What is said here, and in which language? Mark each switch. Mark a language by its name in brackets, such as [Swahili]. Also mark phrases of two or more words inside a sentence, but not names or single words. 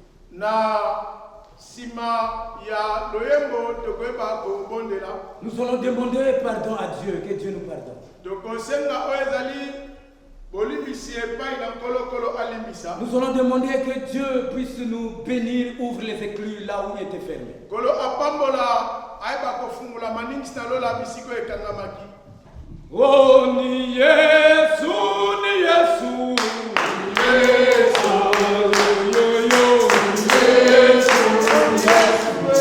[French] Nous allons demander pardon à Dieu, que Dieu nous pardonne. Nous allons demander que Dieu puisse nous bénir, ouvre les écluses là où il était fermé. [Yoruba] Oh, ni Yesu, ni Yesu, ni Yesu, yo, yo, ni Yesu, ni Yesu.